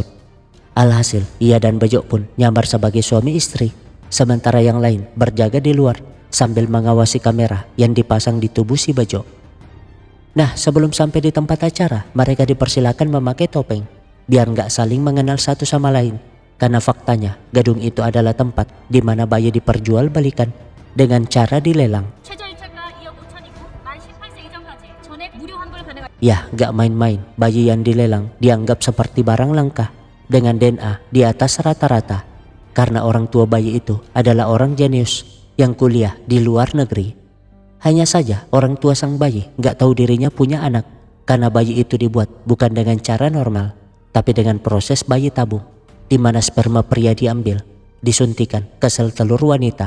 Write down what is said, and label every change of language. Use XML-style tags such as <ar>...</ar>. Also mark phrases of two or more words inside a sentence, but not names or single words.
<id>Alhasil, ia dan Bejo pun nyamar sebagai suami istri, sementara yang lain berjaga di luar sambil mengawasi kamera yang dipasang di tubuh si Bejo. Nah, sebelum sampai di tempat acara, mereka dipersilakan memakai topeng, biar nggak saling mengenal satu sama lain. Karena faktanya, gedung itu adalah tempat di mana bayi diperjualbelikan dengan cara dilelang.</id> <ko>최저 입찰가 2억 5천이고 만 18세 이전까지 전액 무료 환불 가능한.</ko> <id>Ya, gak main-main, bayi yang dilelang dianggap seperti barang langka dengan DNA di atas rata-rata. Karena orang tua bayi itu adalah orang jenius yang kuliah di luar negeri. Hanya saja orang tua sang bayi gak tahu dirinya punya anak karena bayi itu dibuat bukan dengan cara normal, tapi dengan proses bayi tabung, di mana sperma pria diambil, disuntikan ke sel telur wanita.</id>